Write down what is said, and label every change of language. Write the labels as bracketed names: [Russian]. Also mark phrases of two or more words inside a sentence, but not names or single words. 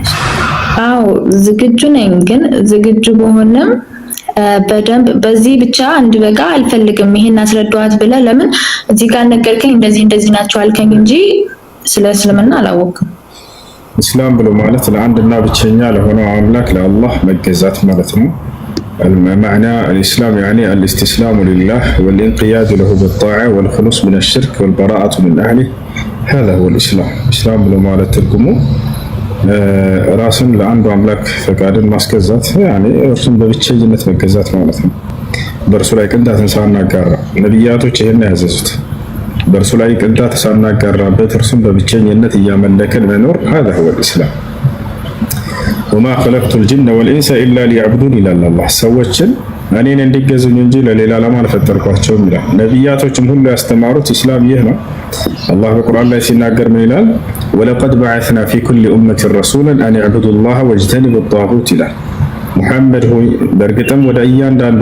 [Amharic] አዎ ዝግጁ ነኝ። ግን ዝግጁ በሆነም በደንብ በዚህ ብቻ አንድ በቃ አልፈልግም ይሄን አስረዳዋት ብለህ ለምን እዚህ ጋር ነገርከኝ እንደዚህ ናቸው አልከኝ እንጂ ስለ እስልምና አላወቅም። እስላም ብሎ ማለት ለአንድና ብቸኛ ለሆነው አምላክ ለአላህ መገዛት ማለት ነው። [Arabic] المعنى الإسلام يعني الاستسلام لله والانقياد له بالطاعة والخلوص من الشرك والبراءة من أهله هذا هو الإسلام. [Amharic] إسلام ብሎ ማለት ትርጉሙ ራስን ለአንዱ አምላክ ፈቃድን ማስገዛት ያኔ እርሱን በብቸኝነት መገዛት ማለት ነው። በእርሱ ላይ ቅንጣትን ሳናጋራ ነቢያቶች ይህን ያዘዙት በእርሱ ላይ ቅንጣት ሳናጋራበት እርሱን በብቸኝነት እያመለክን መኖር [Arabic] هذا هو الإسلام. وما خلقت الجن والإنس إلا ليعبدون [Amharic] ይላል አላህ። ሰዎችን እኔን እንዲገዙኝ እንጂ ለሌላ ዓላማ አልፈጠርኳቸውም ይላል። ነቢያቶችም ሁሉ ያስተማሩት ኢስላም ይህ ነው። አላህ በቁርአን ላይ ሲናገር ምን ይላል? [Arabic] ولقد بعثنا في كل أمة رسولا أن اعبدوا الله واجتنبوا الطاغوت [Amharic] ይላል። ሙሐመድ ሆይ በእርግጥም ወደ እያንዳንዱ